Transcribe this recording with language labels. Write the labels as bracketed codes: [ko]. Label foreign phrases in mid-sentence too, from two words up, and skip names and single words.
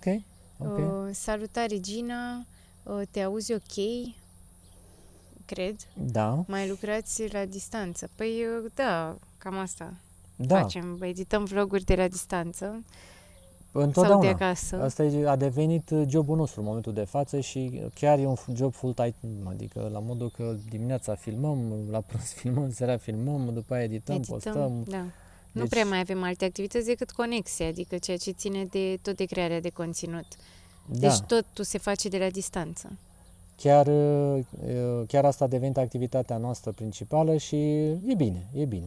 [ro] Salutare, Gina, te auzi ok? Cred. Da. Mai lucrați la distanță. Păi, da, cam asta Da. facem. Edităm vloguri de la distanță Întotdeauna. sau de acasă. Asta a devenit jobul nostru în momentul de față și chiar e un job full-time, adică la modul că dimineața filmăm, la prânz filmăm, seara filmăm, după aia edităm, postăm. Da. Nu Deci- prea mai avem alte activități decât conexie, adică ceea ce ține de tot de crearea de conținut. Da, Deci totul se face de la distanță. chiar asta a devenit activitatea noastră principală și e bine, e bine.